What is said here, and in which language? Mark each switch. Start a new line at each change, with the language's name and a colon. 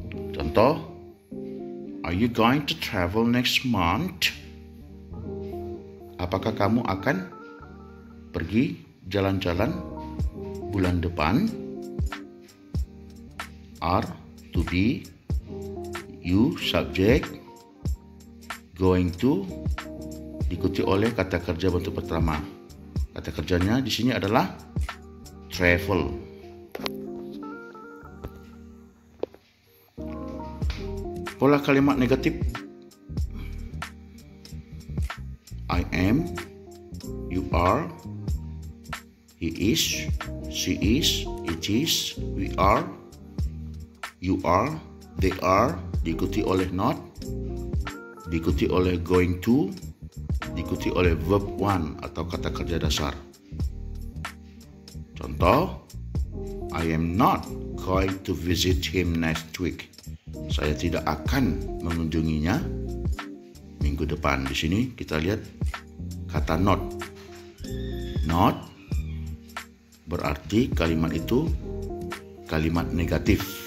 Indonesian: Contoh,
English: are you going to travel next month?
Indonesian: Apakah kamu akan pergi jalan-jalan bulan depan? Are, to be, you, subject, going to, diikuti oleh kata kerja bentuk pertama. Kata kerjanya di sini adalah travel. Pola kalimat negatif.
English: I am, you are, he is, she is, it is, we are, you are, they are,
Indonesian: diikuti oleh not, diikuti oleh going to, diikuti oleh verb one atau kata kerja dasar. Contoh,
English: I am not going to visit him next week.
Indonesian: Saya tidak akan mengunjunginya minggu depan. Di sini kita lihat kata not. Not berarti kalimat itu kalimat negatif.